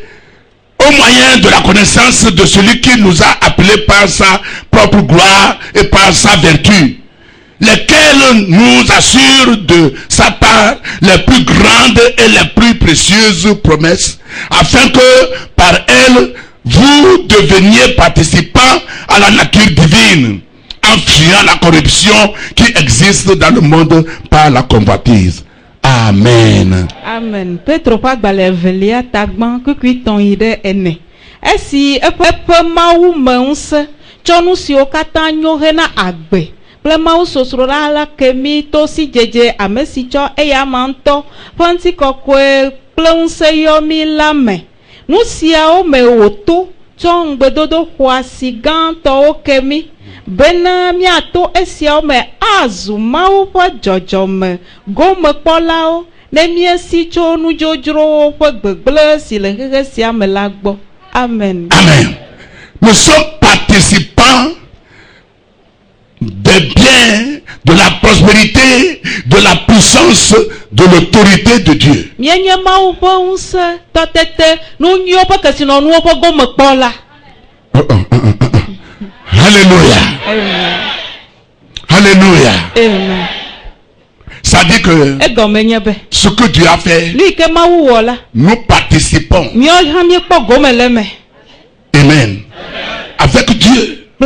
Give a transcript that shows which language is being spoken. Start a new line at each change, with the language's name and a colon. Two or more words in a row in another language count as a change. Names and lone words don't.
French: au moyen de la connaissance de celui qui nous a appelés par sa propre gloire et par sa vertu, lesquels nous assurent de sa part les plus grandes et les plus précieuses promesses, afin que par elles vous deveniez participants à la nature divine, en fuyant la corruption qui existe dans le monde par la convoitise. Amen. Amen.
Ewe: Petro pa gbalevelia tagban kukui ton ide ene. Esi epepe mawu meunse tsɔnu siwo katã nyo hena agbe kple mawu sosroɖa la kemi to si dzedze ame si tsɔ eya ma ŋutɔ ƒe ŋutikɔkɔe kple ŋusẽ yɔ mi la me. Nu siawo me wòto tsɔ ŋugbedodo xɔasi gãtɔwo kemi bena miato esiawo me azu mawu ƒe dzɔdzɔme gomekpɔlawo ne miesi tso nudzodzrowo ƒe gbegblẽ si le xexe sia me la gbɔ. Amen. Amen.
French: Nous sommes participants des biens, de la prospérité, de la puissance, de l'autorité de Dieu.
Ewe: Mienye mawu ƒe ŋusẽ tɔtete nu nyuiwo ƒe kesinɔnuwo ƒe gomekpɔla. Alléluia. Amen. Alléluia. Amen.
French: Ça dit que ce que Dieu a fait, nous participons. Amen. Avec Dieu.